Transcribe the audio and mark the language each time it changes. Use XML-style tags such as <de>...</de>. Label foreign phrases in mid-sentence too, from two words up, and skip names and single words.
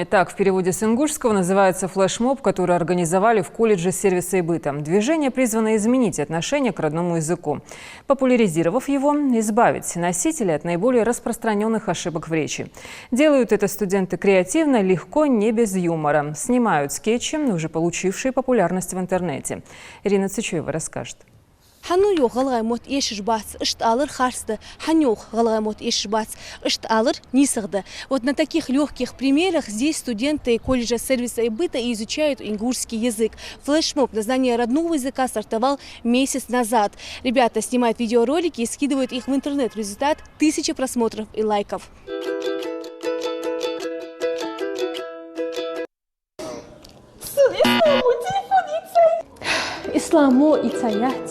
<ru>Так в переводе с ингушского называется флешмоб, который организовали в колледже сервиса и быта. Движение призвано изменить отношение к родному языку. Популяризировав его, избавить носителей от наиболее распространенных ошибок в речи. Делают это студенты креативно, легко, не без юмора. Снимают скетчи, уже получившие популярность в интернете. Ирина Цычуева расскажет.</ru> <inh>Хануё галгаймот ешишбац, ишт алыр харсты, ханёх галгаймот ешишбац, ишт алыр нисырды.</inh> <ru>Вот на таких легких примерах здесь студенты колледжа сервиса и быта изучают ингушский язык. Флешмоб на знание родного языка стартовал месяц назад. Ребята снимают видеоролики и скидывают их в интернет. Результат – 1000 просмотров и лайков.</ru> <inh>Исламо и цаят.</inh>